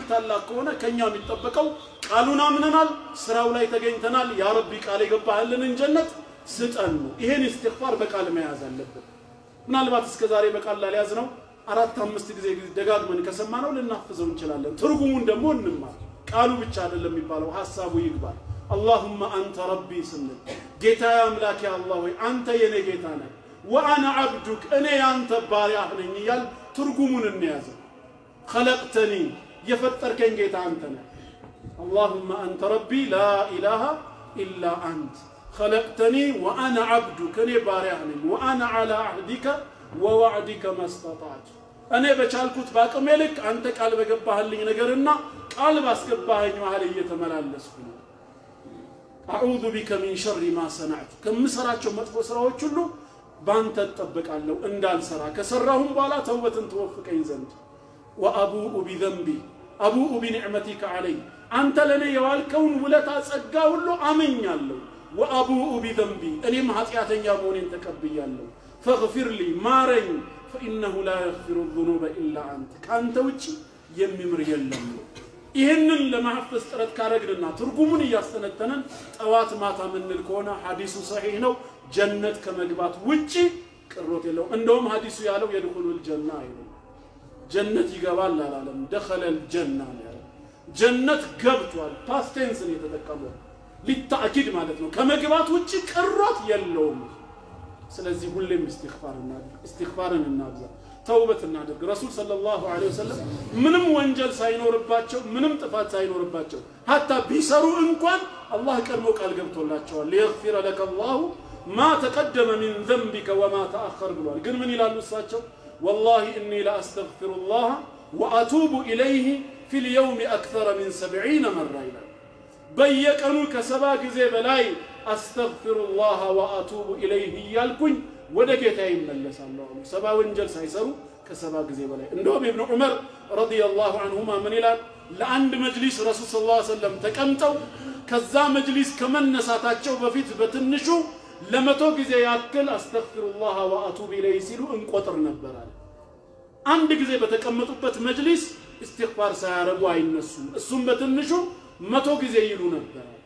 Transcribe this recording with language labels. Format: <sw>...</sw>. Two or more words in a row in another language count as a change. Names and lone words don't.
<am>ታላቅ ከሆነ ከኛ የሚጠበቀው ቃሉን አምነናል ስራው ላይ ተገኝተናል ያ ረቢ ቃል የገባህልን ጀነት ስጠን ይሄን ኢስቲግፋር በቃል መያዝ አለበት ምናልባት እስከዛሬ በቃል ላይ ያዝነው 4-5 ጊዜ ደጋግመን ከሰማነው ልናፍዘው እንችላለን ትርጉሙን ደግሞ እንማር ቃሉ ብቻ አይደለም የሚባለው ሐሳቡ ይግባል</am> <ar>اللهم انت ربي سنن</ar> <am>ጌታ አምላክ ያ አላህ ወይ አንተ የኔ ጌታ ነህ</am> <ar>وانا عبدك</ar> <am>እኔ ያንተ ባሪያ ነኝ ይላል ትርጉሙን እንያዘው</am> <ar>خلقتني</ar> <am>የፈጠርከኝ ጌታ አንተ ነህ</am> <ar>اللهم انت ربي لا اله الا انت خلقتني وانا عبدك</ar> <am>እኔ ባሪያ ነኝ</am> <ar>وانا على عهدك ووعدك ما استطعت</ar> <am>እኔ በቻልኩት ባቅሜ ልክ አንተ ቃል በገባህልኝ ነገርና ቃል ባስገባኸኝ መሃል እየተመላለስኩ ነው</am> <ar>اعوذ بك من شر ما صنعت</ar> <am>ከምሰራቸው መጥፎ ስራዎች ሁሉ ባንተ ተጠበቃለሁ እንዳልሰራ ከሰራሁም በኋላ ተውበትን ተወፍቀኝ ዘንድ</am> <ar>وابوء بذنبي ابوء بنعمتك علي</ar> <am>አንተ ለኔ የዋልከውን ውለታ ጸጋ ሁሉ አመኛለሁ</am> <ar>وابوء بذنبي</ar> <am>እኔም ኃጢአተኛ መሆኔን ተቀብያለሁ</am> <ar>فاغفر لي</ar> <am>ማረኝ</am> <ar>فانه لا يغفر الذنوب الا انت</ar> <am>ካንተ ውጪ የሚምር የለም ይሄንን ለማህፈዝ ጥረት ካረግልና ትርጉሙን ያስተነተነን ጠዋት ማታ ምንል ከሆነ ሐዲሱ ሰሂህ ነው ጀነት ከመግባት ውጪ ቅሮት የለው እንደውም ሐዲሱ ያለው የድኹሉል ጀና አይደለም ጀነት ይገባል አላለም</am> <ar>دخل الجنه</ar> <am>ጀነት ገብቷል</am> <en>past tense</en> <am>ነው የተጠቀመው ሊታኪድ ማለት ነው ከመግባት ውጪ ቅሮት የለውም ስለዚህ ሁሌም ኢስቲግፋርን እናብዛ ተውበት እናድርግ</am> <ar>رسول صلى الله عليه وسلم</ar> <am>ምንም ወንጀል ሳይኖርባቸው ምንም ጥፋት ሳይኖርባቸው hatta ቢሰሩ እንኳን አላህ ቀድሞ ቃል ገብቶላቸዋል</am> <ar>ليغفر لك الله ما تقدم من ذنبك وما تأخر</ar> <am>ብሏል ግን ምን ይላሉ እሳቸው</am> <ar>والله اني لا استغفر الله واتوب اليه في اليوم اكثر من 70 مره</ar> <am>ይላል በየቀኑ ከሰባ ጊዜ በላይ</am> <ar>استغفر الله واتوب اليه</ar> <am>ያልኩኝ ወደ ጌታዬ ይመለሳለሁ ሰባ ወንጀል ሳይሰሩ ከሰባ ጊዜ በላይ እንደውም ኢብኑ ዑመር</am> <ar>رضي الله عنهما</ar> <am>ምን ይላል ለአንድ መጅሊስ</am> <ar>رسول صلى الله عليه وسلم</ar> <am>ተቀምጠው ከዛ መጅሊስ ከመነሳታቸው በፊት በትንሹ ለመቶ ጊዜ ያክል</am> <ar>أستغفر الله وأتوب إليه</ar> <am>ሲሉ እንቆጥር ነበር አለ አንድ ጊዜ በተቀመጡበት መጅሊስ ኢስቲግፋር ሳያረጉ አይነሱም እሱም በትንሹ መቶ ጊዜ ይሉ ነበር</am>